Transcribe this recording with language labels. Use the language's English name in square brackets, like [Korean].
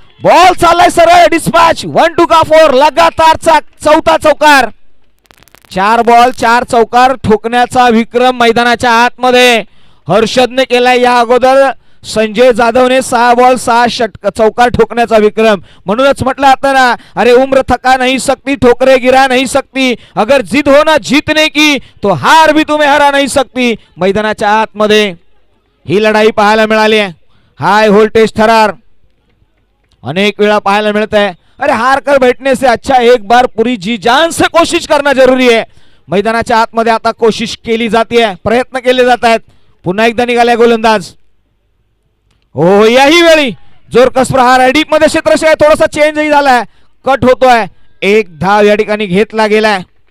[Marathi] Ball चाललाय सरळ dispatch. 1-2 का 4. लगातारचा 4था चौकार. 4 बॉल 4 चौकार ठोकण्याचा विक्रम मैदानाच्या आतमध्ये हर्षदने केलाय. या अगोदर संजय जाधवने 6 बॉल 6 चौकार ठोकण्याचा विक्रम. म्हणूनच म्हटलं आता ना, [Hindi] अरे उम्र थका नहीं सकती, ठोकरे गिरा नहीं सकती, अगर जिद हो ना जीतने की तो हार भी तुम्हें हरा नहीं सकती. [Marathi] मैदानाच्या आतमध्ये ही लढाई पाहायला मिळाली आहे. हाय व्होल्टेज थरार अनेक वेळा पाहायला मिळत आहे. [Hindi] अरे हार कर बैठने से अच्छा एक बार पूरी जी जान से कोशिश करना जरूरी है. [Marathi] मैदानाच्या आतमध्ये आता कोशिश केली जाते, प्रयत्न केले जात आहेत. पुन्हा एकदा निघालाय गोलंदाज. हो, याही वेळी जोरकस प्रहार आहे. डीप मध्ये क्षेत्ररक्षक आहे, थोडासा चेंजही झालाय, कट होतोय. 1 धाव या ठिकाणी घेतला गेलाय.